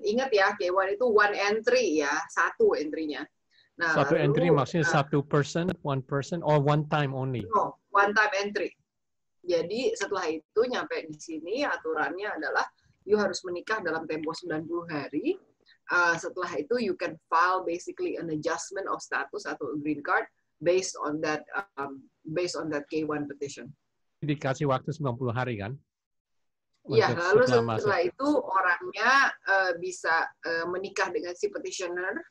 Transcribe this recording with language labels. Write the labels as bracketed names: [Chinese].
[Indonesian] Ingat ya, K1 itu [English] one entry [Indonesian] ya, 1 entry-nya. Nah, satu entry maksudnya [English] one person or one time only? No, one time entry. [Indonesian] Jadi setelah itu nyampe di sini aturannya adalah [English] you [Indonesian] harus menikah dalam tempo 90 hari. Setelah itu [English] you can file basically an adjustment of status atau a green card based on that K1 petition. [Indonesian] Dikasih waktu 90 hari kan? Iya, lalu setelah itu orangnya bisa menikah dengan si petitioner.